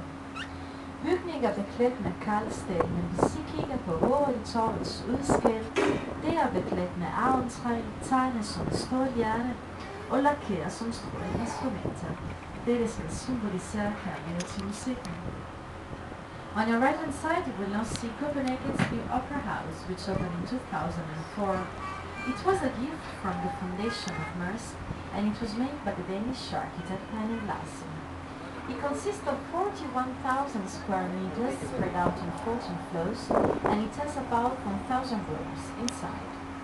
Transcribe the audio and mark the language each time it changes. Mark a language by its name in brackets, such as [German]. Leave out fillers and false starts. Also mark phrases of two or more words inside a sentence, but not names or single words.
[Danish] Bygningen er beklædt med kalksten, men hvis I kigger på hovedtorvets udskæld, det er beklædt med avntræ, tegnet som et stort hjerte og lakeret som store instrumenter. Dette skal symbolisere kærlighed til musikken. [English] On your right hand side, you will now see Copenhagen's new Opera House, which opened in 2004. It was a gift from the foundation of Maersk, and it was made by the Danish architect Henning Larsen. It consists of 41,000 square meters spread out on 14 floors, and it has about 1,000 rooms inside.